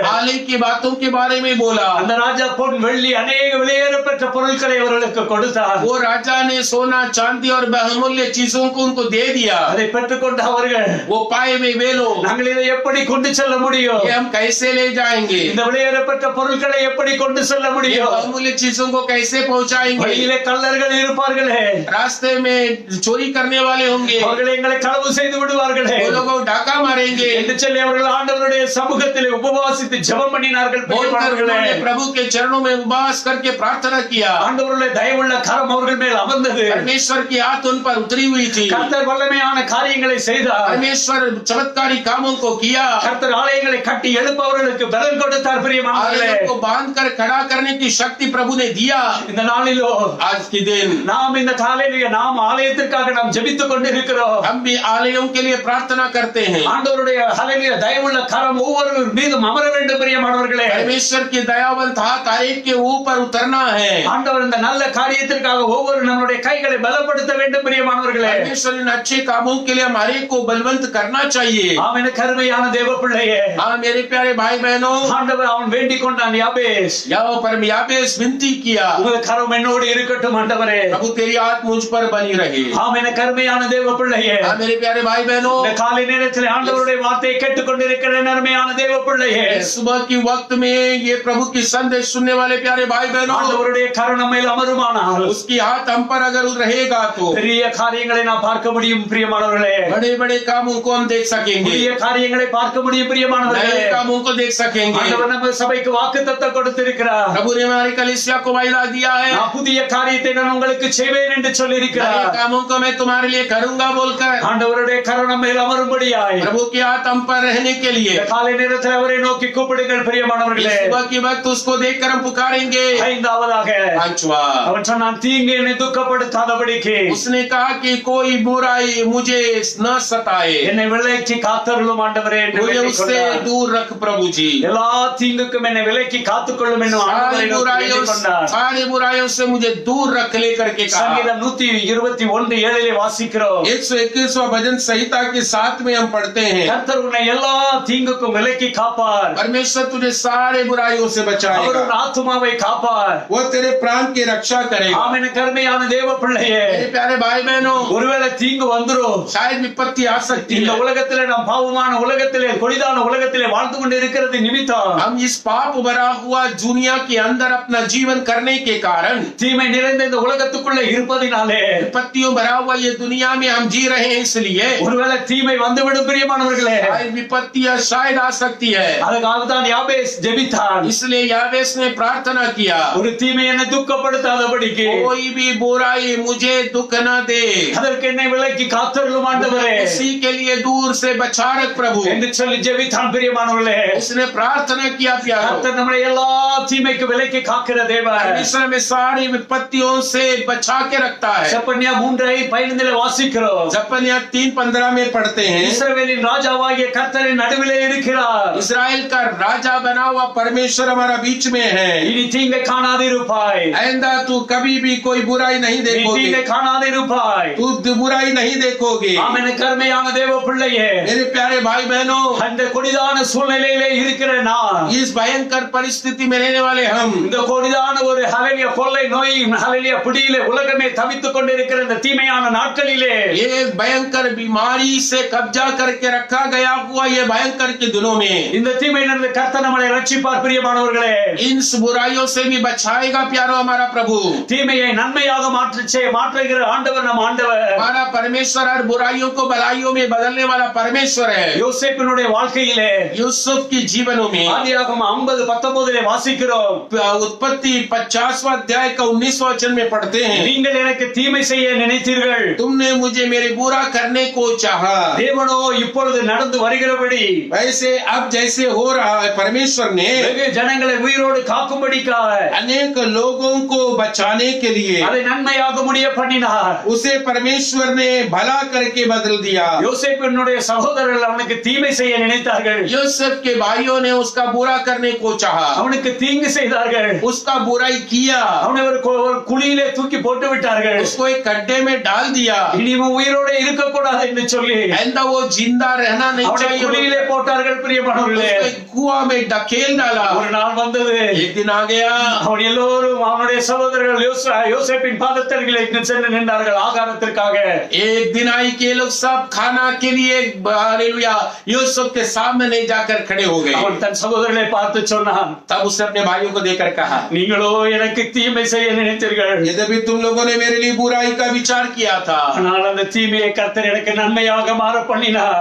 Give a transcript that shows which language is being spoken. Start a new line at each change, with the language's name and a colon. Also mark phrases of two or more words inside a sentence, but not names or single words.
Hindi: आलय की बातों के बारे में बोला।
Tamil: அந்த ராஜா பொன் வெள்ளி அநேக விலையேறப்பெற்ற பொருட்களை அவர்களுக்கு கொடுத்தார்.
Hindi: वो राजा ने सोना चांदी और बहुमूल्य चीजों को उनको दे दिया।
Tamil: அதை பெற்றுக்கொண்ட அவர்கள்,
Hindi: वो पाए में वे लोग,
Tamil: நாங்கள் இதை எப்படி கொண்டு செல்ல முடியும்,
Hindi: ये हम कैसे ले जाएंगे,
Tamil: இந்த விலையேறப்பெற்ற பொருட்களை எப்படி கொண்டு செல்ல
Hindi: ये
Tamil: முடியும்,
Hindi: बहुमूल्य चीजों को कैसे पहुंचाएंगे,
Tamil: வழியிலே கள்ளர்கள் இருப்பார்களே,
Hindi: रास्ते में चोरी करने वाले होंगे,
Tamil: அவர்கள் எங்களை களவு செய்து விடுவார்களே
Hindi: वो लोगों को डाका मारेंगे,
Tamil: என்று சொல்லி அவர்கள் ஆண்டவருடைய சமூகத்திலே உபவாசித்து ஜெபம் பண்ணினார்கள்.
Hindi: बोलकर उन्होंने प्रभु के चरणों में उपवास करके प्रार्थना किया।
Tamil: ஆண்டவருடைய தயவுள்ள கரம் அவர்கள் மேல் அமர்ந்தது.
Hindi: परमेश्वर की हाथ उन पर उतरी हुई थी।
Tamil: கர்த்தர் வல்லமையான காரியங்களை செய்தார்.
Hindi: परमेश्वर चमत्कारी कामों को किया।
Tamil: கர்த்தர் ஆலயங்களை கட்டி எழுப்பவர்களுக்கு பலன் கொடுத்தார் பிரியமானவர்களே.
Hindi: आलयों को बांध कर खड़ा करने की शक्ति प्रभु ने दिया।
Tamil: இந்த நாளிலோ
Hindi: आज के दिन
Tamil: நாம் இந்த காலையிலே நாம் ஆலயத்திற்காக நாம் ஜெபித்துக் கொண்டிருக்கிறோம்.
Hindi: हम भी आलयों के लिए प्रार्थना करते हैं।
Tamil: ஆண்டவருடைய ஹல்லேலூயா தயவுள்ள கரம் ஒவ்வொரு மீதும் அமர வேண்டும் பிரியமானவர்களே.
Hindi: परमेश्वर की दयावंत हाथ हर एक के ऊपर उतरना है।
Tamil: ஆண்டவர் இந்த நல்ல காரியத்திற்காக ஒவ்வொரு நம்முடைய கைகளை பலப்படுத்த வேண்டும் பிரியமானவர்களே.
Hindi: परमेश्वर इन अच्छे कामों के लिए हमारे को बलवंत करना चाहिए।
Tamil: ஆமென். கருமையான தேவ பிள்ளையே,
Hindi: हाँ मेरे प्यारे भाई बहनों,
Tamil: ஆண்டவர் அவன் வேண்டிக் கொண்டான், யாபேஸ்
Hindi: याबेस विनती किया,
Tamil: உமது கரம் என்னோடு இருக்கட்டும் ஆண்டவரே.
Hindi: प्रभु तेरी हाथ मुझ पर बनी रहे।
Tamil: ஆமென். கருமையான தேவ பிள்ளையே,
Hindi: हाँ मेरे प्यारे भाई बहनों,
Tamil: இந்த காலை நேரத்தில் ஆண்டவருடைய வார்த்தையை கேட்டுக்கொண்டிருக்கிற நன்மையான தேவ பிள்ளையே,
Hindi: सुबह की वक्त में ये प्रभु की संदेश सुनने वाले प्यारे भाई बहनों,
Tamil: ஆண்டவருடைய கரம் நம்மையில் அமருமானால்
Hindi: उसकी हाथ हम पर अगर रहेगा तो
Tamil: பெரிய காரியங்களை நாம் பார்க்க முடியும் பிரியமானவர்களே.
Hindi: बड़े बड़े कामों को हम देख सकेंगे।
Tamil: புதிய காரியங்களை பார்க்க முடியும் பிரியமானவர்களே.
Hindi: नए कामों को देख सकेंगे।
Tamil: ஆண்டவர் நம்ம சபைக்கு வாக்குத்தத்தம் கொடுத்திருக்கிறார்.
Hindi: प्रभु ने हमारी कलीसिया को वायदा दिया है,
Tamil: நான் புதிய காரியத்தை நான் உங்களுக்கு செய்வேன் என்று சொல்லி
Hindi: नए
Tamil: இருக்கிறார்.
Hindi: कामों को मैं तुम्हारे लिए करूंगा बोलकर
Tamil: ஆண்டவருடைய கருணை மேல் அமரும்படியாய்
Hindi: प्रभु के हाथ हम पर रहने के लिए
Tamil: இந்த காலை நேரத்தில் அவரை நோக்கி கூப்பிடுங்கள் பிரியமானவர்களே.
Hindi: इस सुबह की वक्त उसको देखकर हम पुकारेंगे।
Tamil: ஐந்தாவதாக
Hindi: पांचवा,
Tamil: அவன் சொன்னான், தீங்கு என்னை துக்கப்படுத்தாதபடிக்கு
Hindi: उसने कहा कि कोई बुराई मुझे न सताए,
Tamil: என்னை விலக்கி காத்தருளும் ஆண்டவரே என்று
Hindi: मुझे
Tamil: வேண்டிக்
Hindi: उससे
Tamil: கொண்டார்.
Hindi: दूर रख प्रभु जी।
Tamil: எல்லா தீங்குக்கும் என்னை விலக்கி காத்துக்கொள்ளும் என்னும் ஆண்டவரை நோக்கி வேண்டிக் கொண்டார்.
Hindi: सारी बुराइयों से मुझे दूर रख लेकर के कहा।
Tamil: சங்கீதம் 121:7 வாசிக்கிறோம்.
Hindi: 121वां भजन संहिता के 7 में हम पढ़ते हैं,
Tamil: கர்த்தர் உன்னை எல்லா தீங்குக்கும் விலக்கி காப்பார்.
Hindi: परमेश्वर तुझे सारे बुराइयों से
Tamil: அவர்
Hindi: बचाएगा,
Tamil: உன் ஆத்துமாவை காப்பார்.
Hindi: वो तेरे प्राण की रक्षा करेगा।
Tamil: ஆமென். கருமையான தேவ பிள்ளையே,
Hindi: मेरे प्यारे भाई बहनों,
Tamil: ஒருவேளை தீங்கு வந்துரும்.
Hindi: शायद विपत्ति आ सकती
Tamil: இந்த
Hindi: है।
Tamil: உலகத்திலே நாம் பாவமான உலகத்திலே கொடிதான உலகத்திலே வாழ்ந்து கொண்டு இருக்கிறது நிமித்தம்
Hindi: हम इस पाप भरा हुआ दुनिया के अंदर अपना जीवन करने के कारण,
Tamil: தீமை நிறைந்த இந்த உலகத்துக்குள்ள இருப்பதினாலே
Hindi: विपत्तियों भरा हुआ ये दुनिया में हम जी रहे हैं, इसलिए
Tamil: ஒருவேளை தீமை வந்துவிடும் பிரியமானவர்களே.
Hindi: शायद विपत्तियां शायद आ सकती है।
Tamil: அதுக்காக தான் யாபேஸ் ஜெபித்தான்.
Hindi: इसलिए यावेस ने प्रार्थना किया,
Tamil: ஒரு தீமை என்னை துக்கப்படுத்தாதபடிக்கு
Hindi: कोई भी बुराई मुझे दुख न दे,
Tamil: அதற்கு என்னை விலக்கி காத்தருளும் ஆண்டவரே
Hindi: उसी के लिए दूर से बचा रख प्रभु।
Tamil: என்று சொல்லி ஜெபித்தான் பிரியமானவர்களே.
Hindi: उसने प्रार्थना किया प्यारो,
Tamil: கர்த்தர் நம்மளை எல்லா தீமைக்கு விலக்கி காக்கிற தேவன்.
Hindi: परमेश्वर में सारी विपत्तियों से बचा के रखता है।
Tamil: செப்பனியா 3:15 வாசிக்கிறோம்.
Hindi: जपनिया 3:15 में पढ़ते हैं,
Tamil: இஸ்ரவேலின் ராஜாவாகிய கர்த்தரின் நடுவிலே இருக்கிறார்.
Hindi: इस्राएल का राजा बना हुआ परमेश्वर हमारा बीच में है।
Tamil: இனி தீங்கை காணாதிருப்பாய்.
Hindi: आइंदा तू कभी भी कोई बुराई नहीं
Tamil: நீ
Hindi: देखोगे,
Tamil: தீங்கை காணாதிருப்பாய்.
Hindi: तू बुराई नहीं देखोगे।
Tamil: ஆமென். கருமையான தேவ பிள்ளையே,
Hindi: मेरे प्यारे भाई बहनों,
Tamil: அந்த கொடிதான சூழ்நிலையிலே இருக்கிற நான்,
Hindi: इस भयंकर परिस्थिति में रहने वाले हम,
Tamil: இந்த கொடிதான ஒரு ஹalleluya கொள்ளை நோய் ஹalleluya பிடியிலே உலகமே தவித்துக் கொண்டிருக்கிற இந்த தீமையான நாட்களிலே
Hindi: ये भयंकर बीमारी से कब्जा करके रखा गया हुआ ये भयंकर के दिनों में
Tamil: இந்த தீமையிலிருந்து கர்த்தர் நம்மை ரட்சிப்பார் பிரியமானவர்களே.
Hindi: इन बुराइयों से भी बचाएगा प्यारो हमारा प्रभु।
Tamil: தீமையை நன்மையாக மாற்றுகிற ஆண்டவர் நம் ஆண்டவர்.
Hindi: हमारा परमेश्वर हर बुराइयों को भलाइयों में बदलने वाला परमेश्वर है।
Tamil: யோசேப்பினுடைய வாழ்க்கையிலே
Hindi: यूसुफ के जीवनों में
Tamil: ஆதியாகமம் 50:19 வாசிக்கிறோம்.
Hindi: उत्पत्ति 50वां अध्याय का 19वां वचन में पढ़ते हैं,
Tamil: நீங்கள் எனக்கு தீமை செய்ய நினைத்தீர்கள்,
Hindi: तुमने मुझे मेरे बुरा करने को चाहा,
Tamil: தேவனோ இப்பொழுது நடந்து வருகிறபடி
Hindi: वैसे अब जैसे हो रहा है परमेश्वर ने
Tamil: வெகு ஜனங்களை உயிரோடு காக்கும்படிக்காக
Hindi: अनेक लोगों को बचाने के लिए
Tamil: அதை நன்மையாக முடிய பண்ணினார்.
Hindi: उसे परमेश्वर ने भला करके बदल दिया।
Tamil: யோசேப்பினுடைய சகோதரர்கள் அவனுக்கு தீமை செய்ய நினைத்தார்கள்,
Hindi: यूसुफ के भाइयों ने उसका बुरा करने को चाहा,
Tamil: அவனுக்கு தீங்கு செய்தார்கள்,
Hindi: उसका बुराई किया,
Tamil: அவனை ஒரு குழியிலே தூக்கி போட்டு விட்டார்கள்.
Hindi: उसको एक गड्ढे में डाल दिया,
Tamil: இனிமே உயிரோடு இருக்கக்கூடாது என்று சொல்லி
Hindi: ऐसा वो जिंदा रहना नहीं
Tamil: அவனை
Hindi: चाहिए,
Tamil: குழியிலே போட்டார்கள் பிரியமானவர்களே.
Hindi: उसको एक कुआं में ढकेल डाला।
Tamil: ஒரு நாள் வந்தது,
Hindi: एक दिन आ गया,
Tamil: அவன் எல்லோரும் அவனுடைய சகோதரர்கள் யோசேப்பின் பாதத்தருகிலே சென்று நின்றார்கள் ஆகாரத்திற்காக.
Hindi: एक दिन आई के लोग सब खाना के लिए हालेलुया यूसुफ के सामने जाकर खड़े हो गए।
Tamil: அவன் தன் சகோதரர்களை பார்த்து சொன்னான்,
Hindi: तब उसने अपने भाइयों को देखकर कहा,
Tamil: நீங்களோ எனக்கு தீமை செய்ய நினைத்தீர்கள்,
Hindi: यद्यपि तुम लोगों ने मेरे लिए बुराई का विचार किया था,
Tamil: ஆனால் அந்த தீமையை கர்த்தர் எனக்கு நன்மையாக மாற பண்ணினார்.